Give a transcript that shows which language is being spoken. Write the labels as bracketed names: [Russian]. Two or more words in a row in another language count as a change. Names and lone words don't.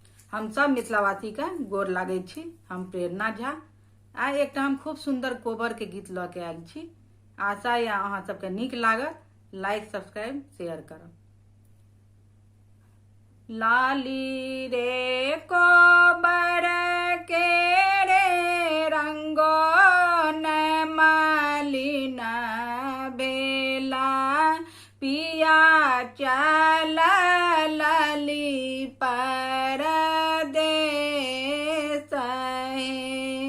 [Maithili] हम सब मिथिलावासी के गोर लागे छी। हम प्रेरणा झा आइ एकटा हम खूब सुंदर कोबर के गीत ल के आयल छी। आशा या अहाँ सबके नीक लागत। [English] like subscribe share [Maithili] करब। लाली रे कोबर के रे रंगो न मालिन भेला पिया चल लली पर देश है।